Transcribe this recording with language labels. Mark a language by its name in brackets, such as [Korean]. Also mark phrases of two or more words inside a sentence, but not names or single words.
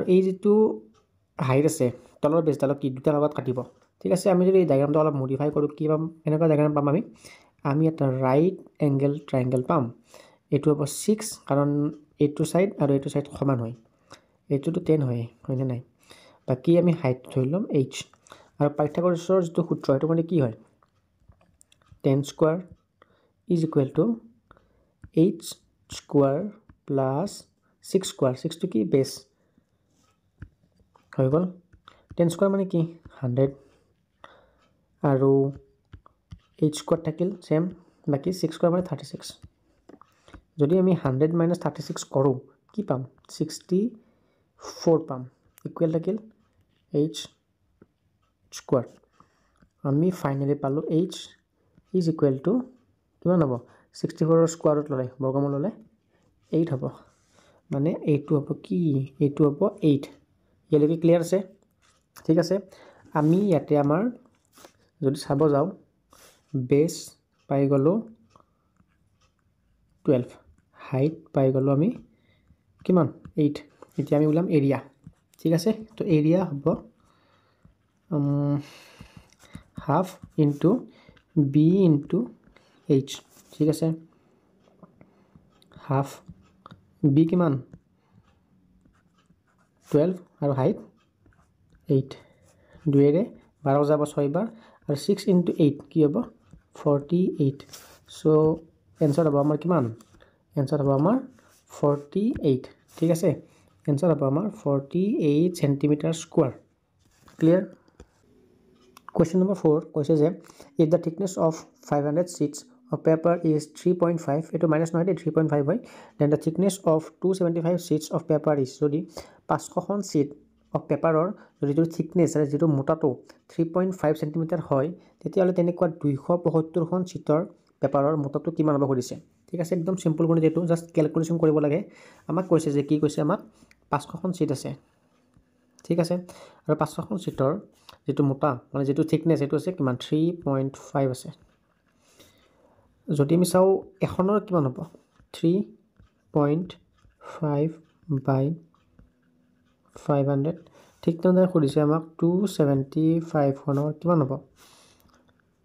[Assamese] এই যেটো হাইট আছে তলৰ বেছডালক কি দুটা লগত কাটিব ঠিক আছে আমি যদি এই ডায়াগ্ৰামটো অলপ মডিফাই কৰো কি পাম এনেকুৱা ডায়াগ্ৰাম পাম আমি এটা [English] right angle triangle [Assamese] পাম এটো হ'ব 6 কাৰণ এটো সাইড আৰু এটো সাইড সমান হয় এটোটো 10 হয় হয়নে নাই বাকি আমি হাইট ধৰিলম h আৰু পাইথাগোৰাছৰ যেটো সূত্ৰ এটো মানে কি হয় [English] 10 square is equal to h square plus 6 square [Assamese] 6 to কি base হৈ গল 10 square মানে কি 100 আৰু h square থাকিল সেম বাকি 6 square মানে 36 যদি আমি 100 - 36 কৰো কি পাম 64 পাম ইকুৱেল থাকিল h square আমি ফাইনালি পালো [English] h is equal to [Assamese] কিমান হ'ব 64 ৰ [English] square root [Assamese] ললে বৰ্গমূল ললে 8 হ'ব মানে এইটো হ'ব কি এইটো হ'ব 8 ইয়ালৈকে ক্লিয়াৰ আছে ঠিক আছে আমি ইয়াতে আমাৰ যদি চাব যাও বেছ পাই গলো 12 হাইট পাই গলো আমি কিমান 8 এতিয়া আমি উলাম এৰিয়া ঠিক আছে তো এৰিয়া হ'ব [English] half into b into h [Assamese] ঠিক আছে half b কিমান 12 আৰু হাইট 8 দুইৰে 12 যাব 6 বাৰ আৰু 6 into 8 কি হ'ব 48 [English] so answer [Assamese] হ'ব আমাৰ কিমান आंसर হ'ব আমাৰ 48 ঠিক আছে आंसर হ'ব আমাৰ 48 [English] centimeter square clear Question number 4 [Assamese] কৈছে যে [English] if the thickness of 500 sheets of paper is 3.5 [Assamese] এটো মাইনাস নহয় 3.5 হয় then [English] the thickness of 275 sheets of paper is [Assamese] যদি 500 খন [English] sheet of paper or [Assamese] যদি thickness আছে যেটো মোটাটো 3.5 cm হয় তেতিয়াহলে তেনেকুৱা 275 খন [English] sheetৰ paperৰ [Assamese] মোটাটো কিমান হ'ব কৰিছে ঠিক আছে একদম সিম্পল গণিত এটো [English] just calculation [Assamese] কৰিব লাগে আমাক কৈছে যে কি কৈছে আমাক 500 খন sheet আছে ঠিক আছে আৰু 500 খন sheetৰ যেটো মোটা মানে যেটো থিকনেস এটো আছে কিমান 3.5 আছে যদি আমি চাও এখনৰ কিমান হ'ব 3.5 by 500 ঠিক তেনেদৰে খুদিছে আমাক 275 খনৰ কিমান হ'ব